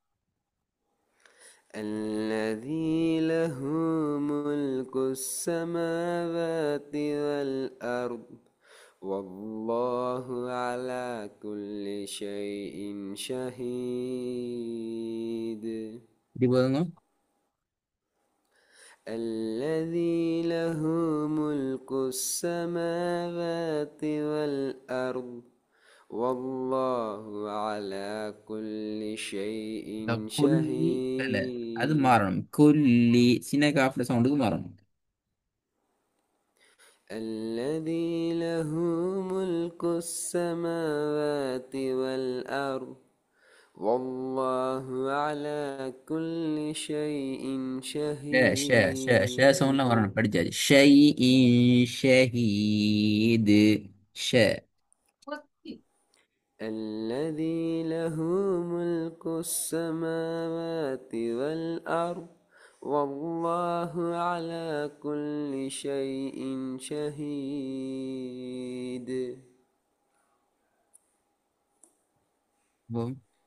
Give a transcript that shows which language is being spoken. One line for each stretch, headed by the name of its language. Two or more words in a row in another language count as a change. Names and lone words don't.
Arabic: الذي له ملك السماوات والأرض والله على كل شيء شهيد.
Tamil: இது போதுங்க.
Arabic: الذي له ملك السماوات والأرض والله على كل شيء
Tamil: குல்லி பல அது
Arabic: شهيد.
Tamil: மாறணும். குல்லி சின்ன காஃப்ல சவுண்டுக்கு மாறணும்.
Arabic: الذي له ملك السماوات والأرض والله على كل شيء ஷ شهيد.
Tamil: சவுண்ட்லாம் வரணும். படிச்சாச்சு.
Arabic: شيء شهيد.
Tamil: ஷ
Arabic: الذي له ملك السماوات والأرض والله على كل شيء شهيد. بوم.